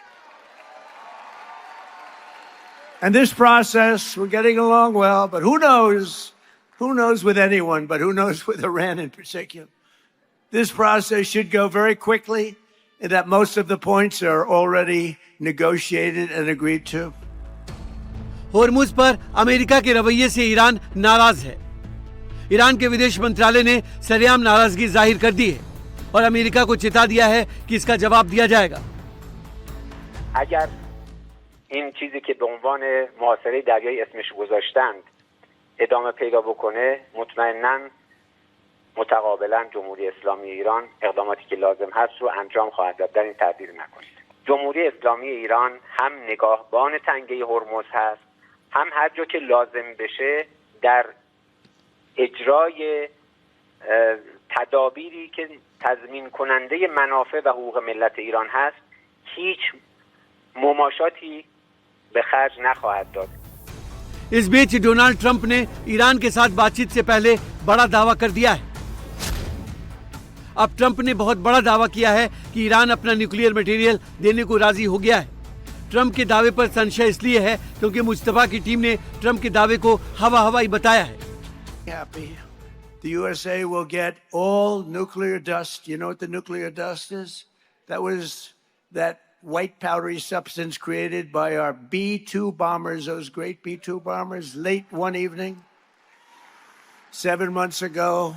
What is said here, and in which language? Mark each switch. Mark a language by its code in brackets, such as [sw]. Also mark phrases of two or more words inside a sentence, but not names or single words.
[en] And this process, we're getting along well, but who knows with anyone, but who knows with Iran in particular. This process should go very quickly, and that most of the points are already negotiated and agreed to. [hi] होर्मुज पर अमेरिका के रवैये से ईरान नाराज है। ईरान के विदेश मंत्रालय ने सरेआम नाराजगी जाहिर कर दी है और अमेरिका को चेता दिया है कि इसका जवाब दिया जाएगा। [fa] अगर این چیزی که به عنوان محاصره دریایی اسمش گذاشتند ادامه پیدا بکنه، مطمئناً متقابلا جمهوری اسلامی ایران اقداماتی که لازم هست رو انجام خواهد داد. در این تردید نکنید. جمهوری اسلامی ایران هم نگاهبان تنگه هرمز هست، هم هر جا که لازم بشه در اجرای تدابیری که تضمین کننده منافع و حقوق ملت ایران هست هیچ مماشاتی به خرج نخواهد داد. [hi] इस बीच डोनाल्ड ट्रंप ने ईरान के साथ बातचीत से पहले बड़ा दावा कर दिया है। अब ट्रंप ने बहुत बड़ा दावा किया है कि ईरान अपना [en] nuclear material [hi] देने को राजी हो गया है। ट्रंप के दावे पर संशय इसलिए है क्योंकि मुस्तफा की टीम ने ट्रंप के दावे को हवाई बताया है। [en] Happy the USA will get all nuclear dust. You know what the nuclear dust is? That was that white powdery substance created by our B-2 bombers, those great B-2 bombers, late one evening 7 months ago.